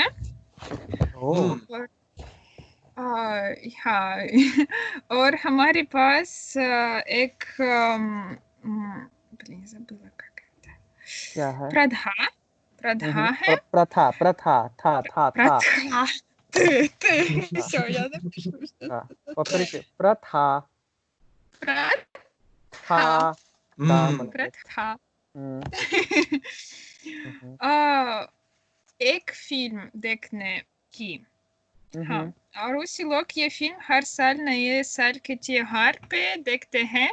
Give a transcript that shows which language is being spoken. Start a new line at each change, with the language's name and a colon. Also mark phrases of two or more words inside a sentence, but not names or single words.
Hindi: ओ। हम्म, और हाँ और हमारे पास एक प्लीज क्या है? प्रधा है। प्रथा था। प्रथा ты था
Russian: все, я напишу, что
Hindi: था। Повторите, प्रथा प्रथा था था, हम्म,
Russian: молодец।
Hindi: प्रथा। हम्म, हम्म, एक फिल्म देखने की। हाँ, हम्म, और रूसी लोग ये फिल्म हर साल नए साल के त्योहार पे देखते हैं।